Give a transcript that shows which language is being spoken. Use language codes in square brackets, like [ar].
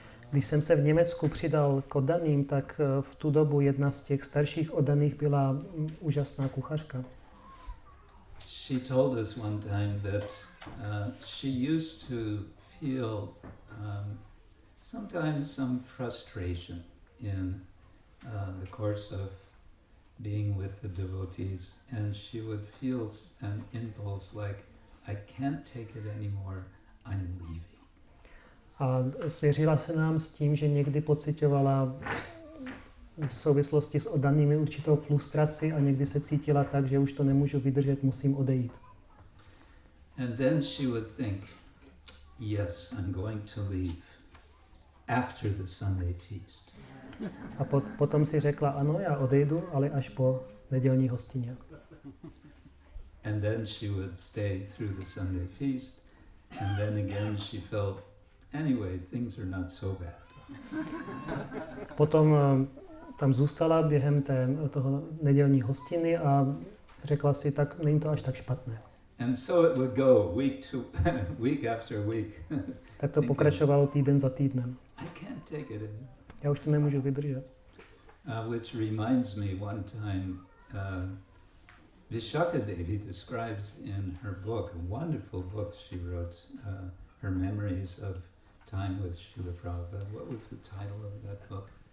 [cs] Když jsem se v Německu přidal k oddaným, tak v tu dobu jedna z těch starších oddaných byla úžasná kuchařka. [en] She told us one time that she used to feel sometimes some frustration in the course of being with the devotees, and she would feel an impulse like, I can't take it anymore, I'm leaving. [cs] A svěřila se nám s tím, že někdy pocitovala v souvislosti s oddanými určitou frustraci a někdy se cítila tak, že už to nemůžu vydržet, musím odejít. [en] And then she would think, yes, I'm going to leave after the Sunday feast. [cs] A potom si řekla, ano, já odejdu, ale až po nedělní hostině. [en] And then she would stay through the Sunday feast, and then again she felt, anyway, things are not so bad. [cs] Potom tam zůstala během toho nedělní hostiny a řekla si, tak není to až tak špatné. [en] And so it would go week after week. [cs] Tak to pokračovalo týden za týdnem. [en] I can't take it anymore. [cs] Já už to nemůžu vydržet. [en] Which reminds me, one time, Vishaka Devi describes in her book, a wonderful book she wrote, her memories of time with Srila Prabhupada. What was the title of that book?